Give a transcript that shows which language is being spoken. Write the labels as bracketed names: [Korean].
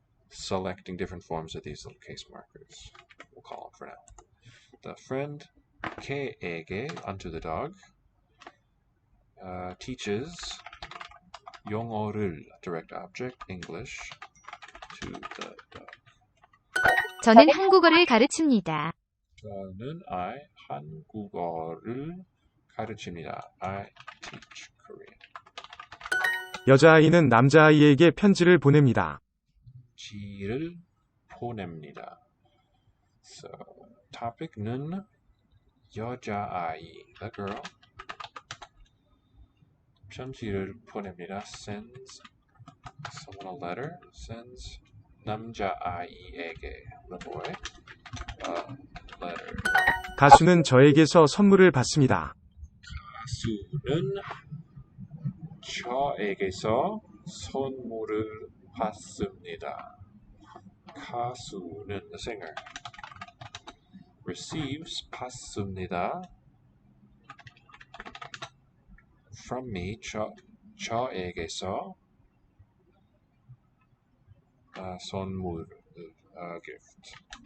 [English] selecting different forms of these little case markers. We'll call them for now. The friend [Korean] K에게, [English] unto the dog, teaches [Korean] 영어를, [English] direct object, English, to the dog. [Korean] 저는 한국어를 가르칩니다. 저는 한국어를 가르칩니다. [English] I teach Korean. [Korean] 여자아이는 남자아이에게 편지를 보냅니다. 지를 보냅니다. [English] So, topic는 [Korean] 여자아이, [English] the girl. [Korean] 편지를 보냅니다. [English] Sends someone a letter. Sends [Korean] 남자아이에게, [English] the boy, a letter. [Korean] 가수는 저에게서 선물을 받습니다. 가수는 저에게서 선물을 받습니다. 가수는 [English] the singer. Receives [Korean] 받습니다. [English] From me, [Korean] 저에게서 선물, [English] gift.